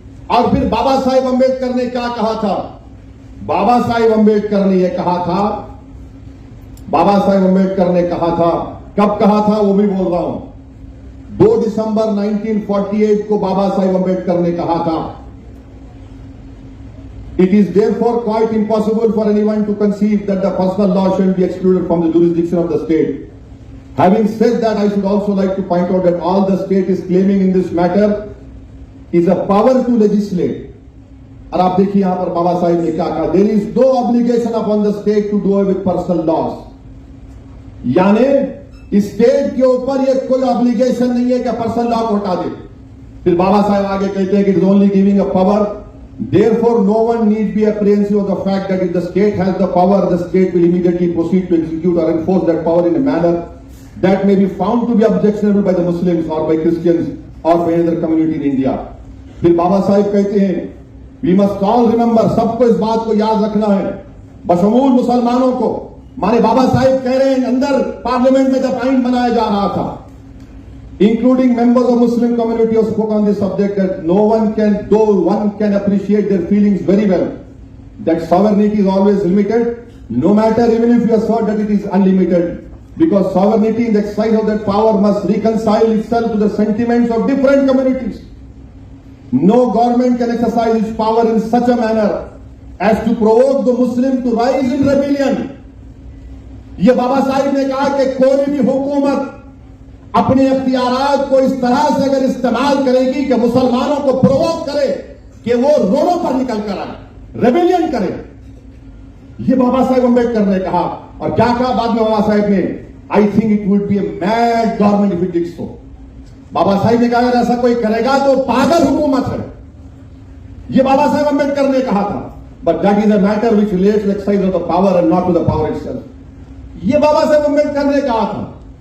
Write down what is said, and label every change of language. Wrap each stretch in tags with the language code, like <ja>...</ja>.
<hi>और फिर बाबा साहेब अंबेडकर ने क्या कहा था? बाबा साहेब अंबेडकर ने यह कहा था, बाबा साहेब अंबेडकर ने कहा था, कब कहा था वो भी बोल रहा हूं, 2 दिसंबर 1948 को बाबा साहेब अंबेडकर ने कहा था,</hi> <en>It is therefore quite impossible for anyone to conceive that the personal law shall be excluded from the jurisdiction of the state. Having said that, I should also like to point out that all the state is claiming in this matter is a power to legislate.</en> <hi>और आप देखिए यहां पर बाबा साहिब ने क्या कहा,</hi> <en>there is no obligation upon the state to do away with personal laws.</en> <hi>यानी state के ऊपर ये कोई ऑब्लिगेशन नहीं है कि पर्सनल लॉ को हटा दे। फिर बाबा साहेब आगे कहते हैं कि</hi> <en>It is only giving a power Therefore, no one need be apprehensive of the fact that if the state has the power, the state will immediately proceed to execute or enforce that power in a manner that may be found to be objectionable by the Muslims or by Christians or by any other community in India.</en> <hi>फिर बाबा साहिब कहते हैं,</hi> <en>we must all remember,</en> <hi>सबको इस बात को याद रखना है, बशमूल मुसलमानों को. माने बाबा साहिब कह रहे हैं, अंदर पार्लियामेंट में जब आइन बनाया जा रहा था,</hi> <en>including members of Muslim community who spoke on this subject, that no one can, though one can appreciate their feelings very well, that sovereignty is always limited, no matter even if you assert that it is unlimited, because sovereignty in the exercise of that power must reconcile itself to the sentiments of different communities. No government can exercise its power in such a manner as to provoke the Muslim to rise in rebellion.</en> <hi>ये बाबा साहिब ने कहा कि कोई भी हुकूमत अपने अख्तियारात को इस तरह से अगर इस्तेमाल करेगी कि मुसलमानों को प्रोवोक करे कि वो रोडों पर निकल कर आए, रेबेलियन करे. ये बाबा साहेब अम्बेडकर ने कहा. और क्या कहा बाद में बाबा साहेब ने?</hi> <en>I think it would be a mad government if it did so.</en> <hi>बाबा साहिब ने कहा अगर ऐसा कोई करेगा तो पागल हुकूमत है. ये बाबा साहेब अम्बेडकर ने कहा था.</hi> <en>But that is a matter which relates to the exercise of the power and not to the power itself.</en> <hi>ये बाबा साहेब अम्बेडकर ने कहा था.</hi>